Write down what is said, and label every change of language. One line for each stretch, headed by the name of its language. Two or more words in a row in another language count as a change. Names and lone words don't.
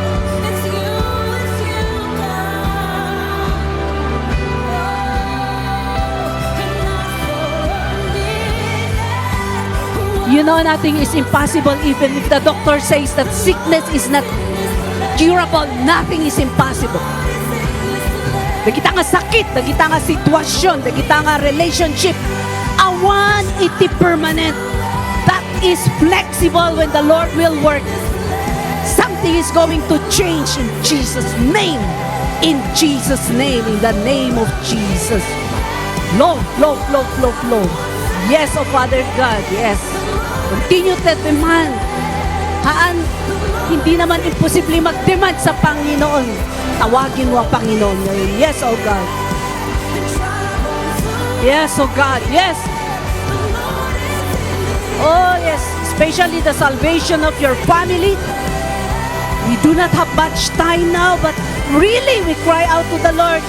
English: You know, nothing is impossible even if the doctor says that sickness is not curable. Nothing is impossible.
Iloko: Dagita nga sakit, dagita nga sitwasyon, dagita nga relationship. Awan iti permanent.
English: That is flexible when the Lord will work. Something is going to change in Jesus' name. In Jesus' name, in the name of Jesus. Lord. Yes, oh Father God, yes. Continue to demand.
Filipino: Hindi naman imposible mag-demand sa Panginoon. Tawagin mo ang Panginoon ngayon.
English: Yes, oh God. Yes, oh God. Yes. Oh, yes. Especially the salvation of your family. We do not have much time now, but really we cry out to the Lord.